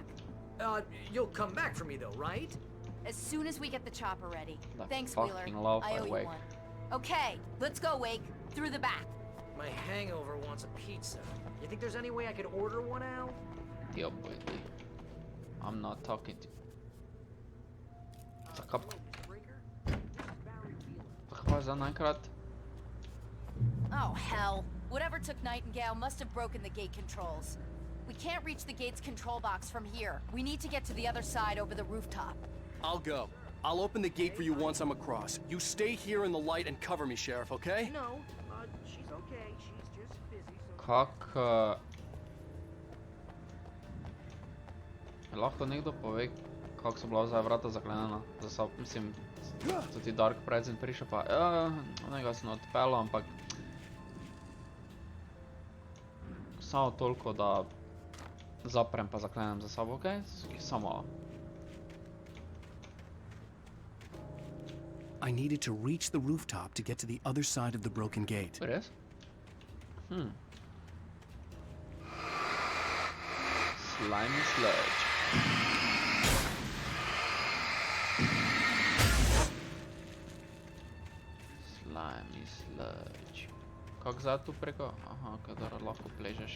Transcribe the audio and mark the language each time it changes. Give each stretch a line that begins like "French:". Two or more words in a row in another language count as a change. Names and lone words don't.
English: You'll come back for me though, right? As soon as we get the chopper ready. The Thanks, Wheeler. fucking love I owe you Wake. one. Okay, let's go, Wake. Through the back. My hangover wants a pizza. You think there's any way I could order one out? Deal with it. I'm not talking to. Taka za nakrát. Oh, hell. Whatever took Nightingale must have broken the gate controls. We can't reach the gate's control box from here. We need to get to the other side over the rooftop. I'll go. I'll open the gate for you once I'm across. You stay here in the light and cover me, Sheriff, okay? No, she's okay. She's just busy, so...
Slovenian: Kak... lahko nekdo pove, kako so bila zdaj vrata zaklenjena? Mislim, so ti Dark Present prišel pa... Onega sem odpeljal, ampak... Samo toliko, da... zaprem pa zaklenem za sabo, okej? Samo malo.
English: I needed to reach the rooftop to get to the other side of the broken gate.
Slovenian: Res?
English: Slimy sludge. Slimy sludge.
Slovenian: Kako zdaj tu preko? Aha, kadar lahko pležeš.